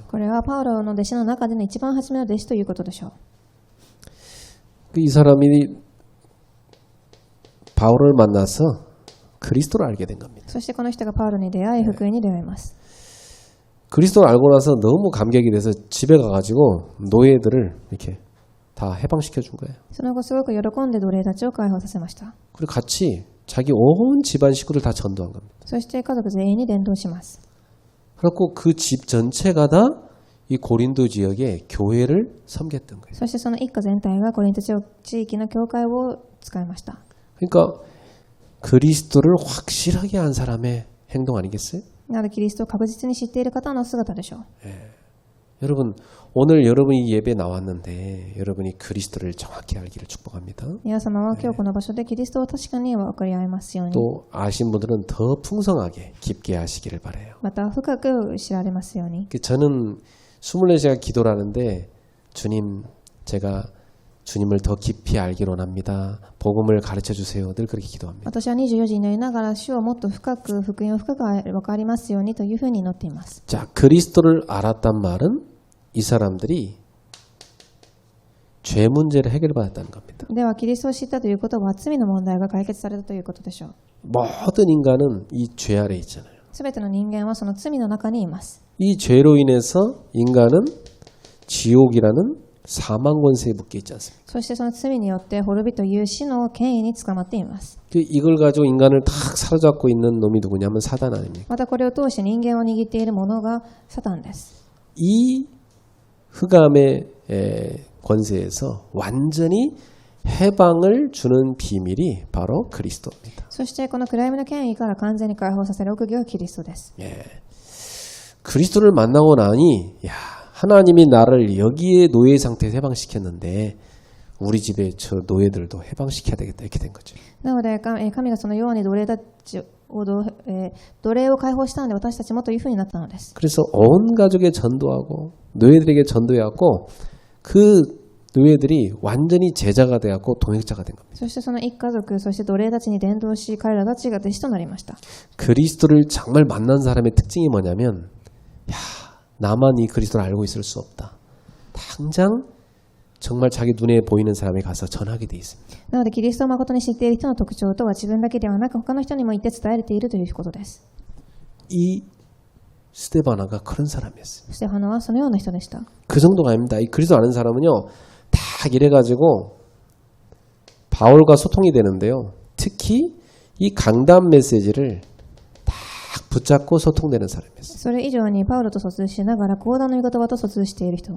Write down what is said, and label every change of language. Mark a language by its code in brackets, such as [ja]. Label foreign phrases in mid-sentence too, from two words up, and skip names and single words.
[ja] これはパウロの弟子の中での一番初めの弟子ということでしょう。 [ko] 이 사람이 바울을 만나서 그리스도를 알게 된 겁니다. [ja] そしてこの人がパウロに出会い福音に出会います。 [ko] 그리스도를 알고 나서 너무 감격이 돼서 집에 가가지고 노예들을 이렇게 다 해방시켜 준 거예요. [ja] その後すごく喜んで奴隷たちを解放させました。 [ko] 그리고 같이 자기 온 집안 식구를 다 전도한 겁니다. [ja] そして家族全員に伝道します。 [ko] 그래서 그 집 전체가 다 이 고린도 지역의 교회를 섬겼던 거예요. [ja] そしてその一家全体がコリント地域の教会を使いました。 [ko] 그러니까 그리스도를 확실하게 한 사람의 행동 아니겠어요? [ja] なのでキリストを確実に知っている方の姿でしょう。 [ko] 여러분 오늘 여러분이 예배 나왔는데 여러분이 그리스도를 정확히 알기를 축복합니다. [ja] 皆様は今日この場所でキリストを確かに分かり合いますように、 [ko] 또 아신 분들은 더 풍성하게 깊게 하시기를 바라요. [ja] また深く知られますように。 [ko] 저는 24시간 기도를 하는데 주님 제가 주님을 더 깊이 알기로 합니다. 복음을 가르쳐 주세요. 늘 그렇게 기도합니다. [ja] 私は24時になりながら主をもっと深く福音を深く分かりますようにというふうに祈っています。 [ko] 자, 그리스도를 알았단 말은 이 사람들이 죄 문제를 해결받았다는 겁니다. [ja] ではキリストを知ったということは罪の問題が解決されたということでしょう。 [ko] 모든 인간은 이 죄 아래 있잖아요. [ja] すべての人間はその罪の中にいます。 [ko] 이 죄로 인해서 인간은 지옥이라는 사망 권세에 묶여 있지 않습니까? [ja] そしてその罪によって滅びという死の権威に捕まっています。 [ko] 이걸 가지고 인간을 탁 사로잡고 있는 놈이 누구냐면 사단 아닙니까? [ja] またこれを通して人間を握っているものがサタンです。 [ko] 이 흑암의 권세에서 완전히 해방을 주는 비밀이 바로 그리스도입니다. [ja] そしてこの暗闇の権威から完全に解放させる奥義がキリストです。 [ko] 그리스도를 만나고 나니 야, 하나님이 나를 여기에 노예 상태에서 해방시켰는데 우리 집에 저 노예들도 해방시켜야 되겠다 이렇게 된 거죠. [ja] なので神がそのように奴隷を解放したので私たちもというふうになったのです。 [ko] 그래서 온 가족에 전도하고 노예들에게 전도해갖고 그 노예들이 완전히 제자가 되었고 동역자가 된 겁니다. [ja] そしてその一家族、そして奴隷たちに伝道し、彼らたちが弟子となりました。 [ko] 그리스도를 정말 만난 사람의 특징이 뭐냐면 야, 나만 이 그리스도를 알고 있을 수 없다. 당장 정말 자기 눈에 보이는 사람에 가서 전하게 돼 있습니다. [ja] なのでキリストを誠に知っている人の特徴とは自分だけではなく他の人にも言って伝えているということです。 [ko] 이 스테바나가 그런 사람이었어요. [ja] ステファノはそのような人でした。 [ko] 그 정도가 아닙니다. 이 그리스도 아는 사람은요, 다 이래가지고 바울과 소통이 되는데요. 특히 이 강단 메시지를 딱 붙잡고 소통되는 사람이었어요. [ja] それ以上にパウロと疎通しながら講談の御言葉と疎通している人。